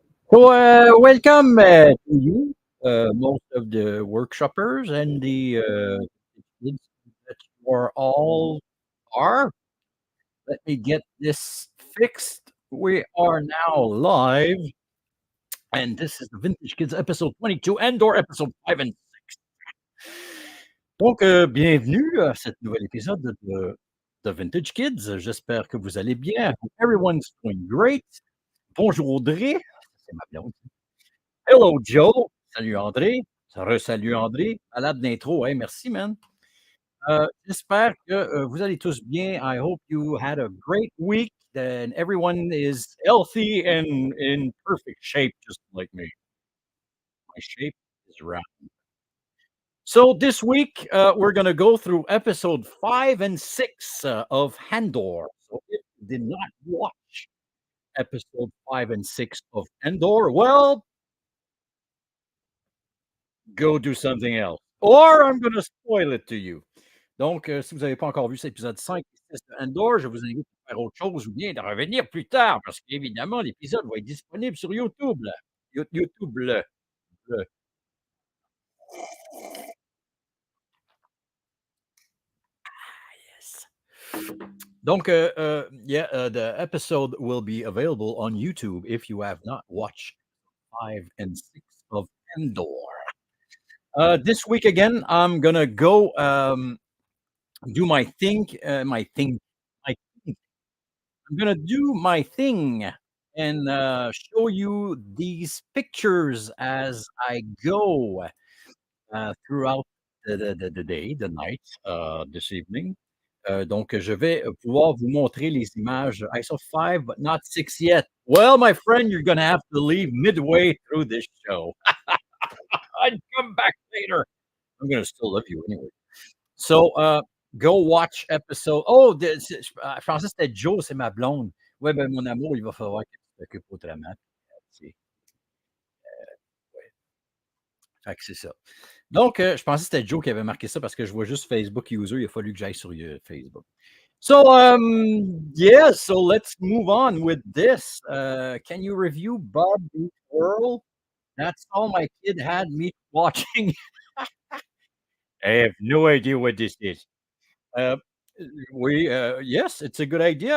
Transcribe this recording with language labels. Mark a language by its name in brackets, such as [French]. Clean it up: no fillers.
[English] So, welcome to you, most of the workshoppers and the kids that you are all are. Let me get this fixed. We are now live, and this is the Vintage Kids episode 22, Andor episode 5 and 6. [French] Donc, bienvenue à cet nouvel épisode de Vintage Kids. J'espère que vous allez bien. [English] I hope everyone's doing great. [French] Bonjour Audrey, c'est ma blonde. Hello Joe, salut André, salut André. Malade d'intro, hey, merci man. J'espère que vous allez tous bien. [English] I hope you had a great week and everyone is healthy and in perfect shape, just like me. My shape is round. So this week, we're gonna go through episode 5 and 6 of Andor. So if you did not watch episode 5 and 6 of Andor, well, go do something else. Or I'm gonna spoil it to you. [French] Donc, si vous n'avez pas encore vu cet épisode 5 et 6 de Andor, je vous invite à faire autre chose ou bien de revenir plus tard parce qu'évidemment, l'épisode va être disponible sur YouTube. Là. YouTube, le- yes. [English] Donc, yeah, the episode will be available on YouTube if you have not watched 5 and 6 of Andor. This week again, I'm gonna go do my thing, my thing, my thing. I'm gonna do my thing and show you these pictures as I go throughout the day, the night, this evening. [French] Donc, je vais pouvoir vous montrer les images. [English] I saw 5, but not 6 yet. Well, my friend, you're gonna have to leave midway through this show. I'd come back later. I'm gonna still love you anyway. So, go watch episode [French] oh, je pensais que c'était Joe, c'est ma blonde. Ouais, ben, mon amour, il va falloir que tu t'occupes autrement. C'est ouais, fait que c'est ça. Donc, je pensais que c'était Joe qui avait marqué ça parce que je vois juste Facebook user, il a fallu que j'aille sur, Facebook. [English] So, yeah, so let's move on with this. Can you review Bob Meets World? That's all my kid had me watching. I have no idea what this is. Uh, yes, it's a good idea.